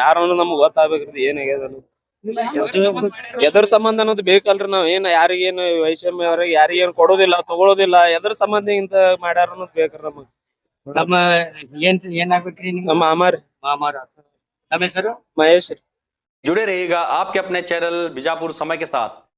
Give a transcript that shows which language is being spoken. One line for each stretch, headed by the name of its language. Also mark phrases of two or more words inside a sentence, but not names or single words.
Kannada: ಯಾರು ನಮ್ಗ್ ಗೊತ್ತಾಗ್ಬೇಕ್ರಿ ಏನ್ ಆಗ್ಯದ ಅನ್ನೋದು. ಎದ್ರ ಸಂಬಂಧ ಅನ್ನೋದು ಬೇಕಲ್ರಿ. ನಾವ್ ಏನ್ ಯಾರಿಗೇನು ವೈಷಮ್ಯ ಅವ್ರಿಗೆ ಯಾರಿಗೇನ್ ಕೊಡೋದಿಲ್ಲ ತಗೊಳೋದಿಲ್ಲ. ಎದ್ರ ಸಂಬಂಧ ಇಂತ ಮಾಡ್ಯಾರ ಅನ್ನೋದು ಬೇಕ್ರಿ ನಮಗ್. ನಮ್ಮ ಏನ್ ಆಗ್ಬೇಕ್ರಿ? ನಮ್ಮ ಮಾಮಾರ. ನಮ್ಮ ಹೆಸರು ಮಹೇಶ್.
Hindi: जुड़े रहिएगा आपके अपने चैनल बीजापुर समय के साथ।